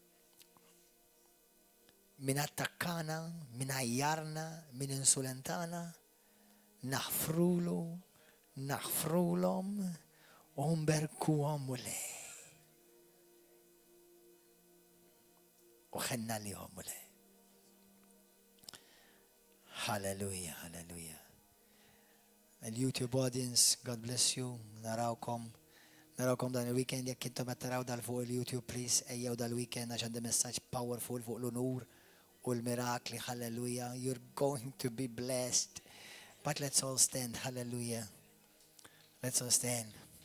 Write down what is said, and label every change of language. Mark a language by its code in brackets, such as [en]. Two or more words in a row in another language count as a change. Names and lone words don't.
[mt] Min attakkana, min ajjarna, min insulentana, naħfrulu, naħfrulhom u nberkuhom mulej. U ħenna li mulej. Hallelujah, hallelujah. Il-YouTube audience, [en] God bless you. [mt] Narawkom dan il-weekend, jekk intom qed taraw dal fuq il-YouTube, please, ejjew dal-weekend għax għandi messaġġ powerful fuq l-unur u l-mirakli, hallelujah. [en] You're going to be blessed. But let's all stand, hallelujah. Let's all stand.